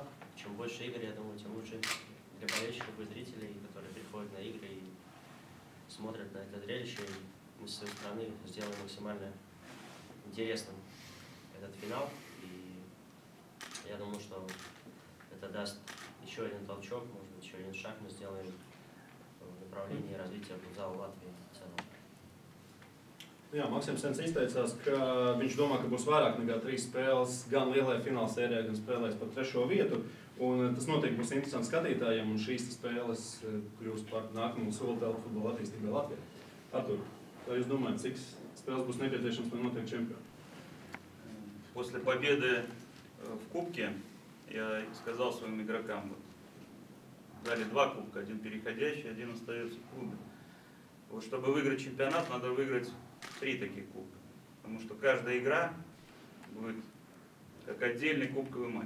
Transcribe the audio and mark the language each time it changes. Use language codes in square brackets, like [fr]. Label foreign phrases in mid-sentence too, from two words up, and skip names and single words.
[ru] Чем больше игр, я думаю, тем лучше для болельщиков и зрителей, которые приходят на игры и смотрят на это зрелище. И мы с своей стороны сделаем максимально интересным этот финал. И я думаю, что это даст еще один толчок, может быть, еще один шаг мы сделаем в направлении развития футзала Латвии в целом. [lv] Jā, Maksims Sens izteicās, ka viņš domā, ka būs vairāk nekā 3 spēles gan lielajā fināla sērijā, gan spēlēs par 3. vietu. Un tas noteikti būs interesanti skatītājiem, un šīs spēles kļūs par nākamo soli telpu futbola attīstībai Latvijā. Artur, kā jūs domājat, cik spēles būs nepieciešams, lai notiek čempioni? [ru] После победы в Кубке я сказал своим игрокам, вот, дали 2 кубка, один переходящий, один остается в клубе. Вот, чтобы выиграть чемпионат, надо выиграть 3 таких кубка. Потому что каждая игра будет как отдельный кубковый матч.